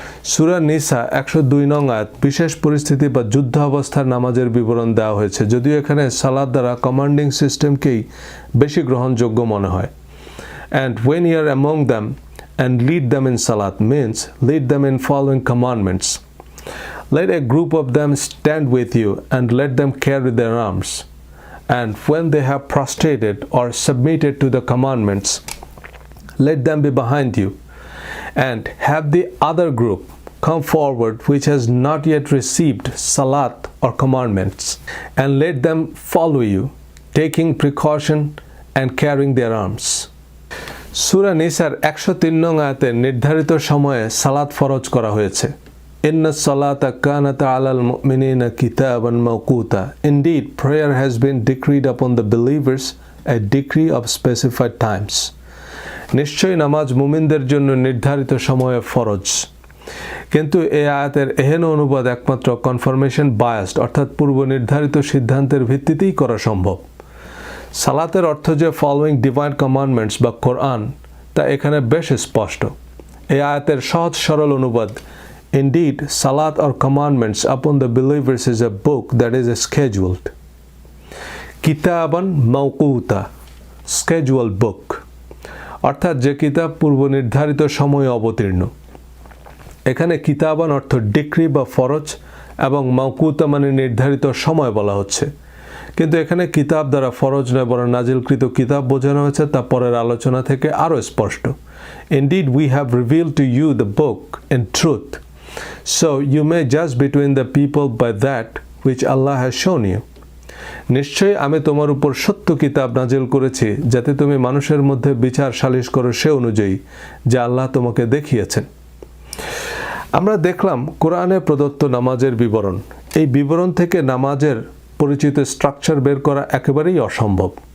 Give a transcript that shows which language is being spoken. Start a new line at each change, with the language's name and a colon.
Bangla: সূরা নিসা ১০২ নং আয়াত বিশেষ পরিস্থিতি বা যুদ্ধ অবস্থার নামাজের বিবরণ দেওয়া হয়েছে, যদিও এখানে সালাত দ্বারা কমান্ডিং সিস্টেমকেই বেশি গ্রহণযোগ্য মনে হয়।
English: And when you are among them and lead them in সালাত means lead them in following commandments. Let a group of them stand with you and let them carry their arms. And when they have prostrated or submitted to the commandments, let them be behind you. And have the other group come forward which has not yet received salat or commandments, and let them follow you, taking precaution and carrying their arms.
Bangla: সূরা নিসার ১০৩ নং আয়াতে নির্ধারিত সময়ে সালাত ফরজ করা হয়েছে।
Arabic: Inna salata kanat alal mu'minina kitaban mawquta.
English: Indeed, prayer has been decreed upon the believers a decree of specified times.
Bangla: নিশ্চয়ই নামাজ মুমিনদের জন্য নির্ধারিত সময়ে ফরজ। কিন্তু এই আয়াতের এহেন অনুবাদ একমাত্র কনফার্মেশন বায়াসড, অর্থাৎ পূর্ব নির্ধারিত সিদ্ধান্তের ভিত্তিতেই করা সম্ভব। সালাতের অর্থ যে
English: following divine commandments
Bangla: বা কোরআন, তা এখানে বেশ স্পষ্ট। এই আয়াতের সহজ সরল অনুবাদ,
English: Indeed, salat or commandments upon the believers is a book that is scheduled.
Arabic: Kitaban mawquta,
English: scheduled book.
Bangla: অর্থাৎ যে কিতাব পূর্ব নির্ধারিত সময়ে অবতীর্ণ। এখানে কিতাবান অর্থ ডিক্রি বা ফরজ এবং মাওকুতা মানে নির্ধারিত সময় বলা হচ্ছে। কিন্তু এখানে কিতাব দ্বারা ফরজ নয় বরং নাজিলকৃত কিতাব বোঝানো হয়েছে, তা পরের আলোচনা থেকে আরও স্পষ্ট।
English: Indeed, we have revealed to you the book in truth. So you may judge between the people by that which Allah has shown you.
Bangla: নিশ্চয়ই আমি তোমার উপর সত্য কিতাব নাজিল করেছি যাতে তুমি মানুষের মধ্যে বিচার সালিশ করো সে অনুযায়ী যা আল্লাহ তোমাকে দেখিয়েছেন। আমরা দেখলাম কোরআনে প্রদত্ত নামাজের বিবরণ। এই বিবরণ থেকে নামাজের পরিচিত স্ট্রাকচার বের করা একেবারেই অসম্ভব।